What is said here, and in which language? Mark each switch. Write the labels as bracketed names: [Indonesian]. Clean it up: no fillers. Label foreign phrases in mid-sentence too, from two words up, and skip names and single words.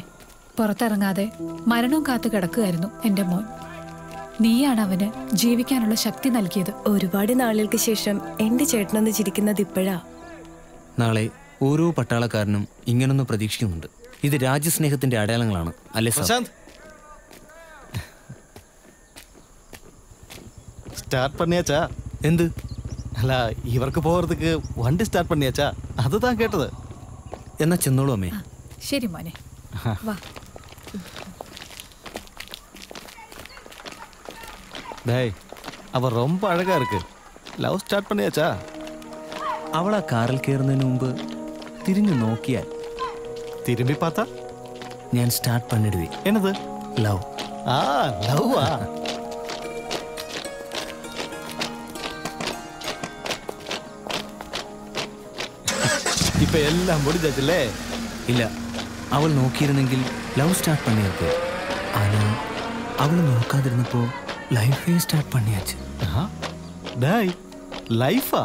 [Malayalam] പുറത്തിറങ്ങാതെ മരണവും കാത്തു കിടക്കുകയായിരുന്നു എൻ്റെ മോൻ. നീയാണ് അവന് ജീവിക്കാനുള്ള ശക്തി നൽകിയത്. ഒരുപാട് നാളുകൾക്ക് ശേഷം എന്റെ ചേട്ടനൊന്ന് ചിരിക്കുന്നത് ഇപ്പോഴാ. നാളെ ഓരോ പട്ടാളക്കാരനും ഇങ്ങനൊന്ന് പ്രതീക്ഷിക്കുന്നുണ്ട്. ഇത് രാജ്യസ്നേഹത്തിന്റെ അടയാളങ്ങളാണ് അല്ലേ പ്രശാന്ത്? [Tamil] ஸ்டார்ட் பண்ணியாச்சா? [Malayalam] എന്ത്? അല്ല, ഇവർക്ക് പോகிறதுக்கு വണ്ടി സ്റ്റാർട്ട് பண்ணியாச்சா? അതുതാ കേട്ടത്. എന്നാ ചെന്നോളൂ അമ്മേ. ശരി മോനെ, വാ. [Tamil] டேய், அவ ரொம்ப அழகா இருக்கு. [English] love start [Tamil] பண்ணியாச்சா? [Malayalam] അവൾ ആ കാറിൽ കയറുന്നതിന് മുമ്പ് തിരിഞ്ഞു നോക്കിയാൽ [Tamil] திரும்பி பார்த்தா நான் ஸ்டார்ட் பண்ணிடுவே. என்னது? [Malayalam] ലവ്. [Tamil] ஆ, லவ்வா? [Malayalam] ഇപ്പൊ എല്ലാം മുടിച്ചല്ലേ? ഇല്ല, അവൾ നോക്കിയിരുന്നെങ്കിൽ [English] love start [Malayalam] പണിയാക്ക്. ആനാ അവൾ നോക്കാതിരുന്നപ്പോ ലൈഫേ സ്റ്റാർട്ട് പണിയാച്ച്. [Tamil] டேய், லைஃபா?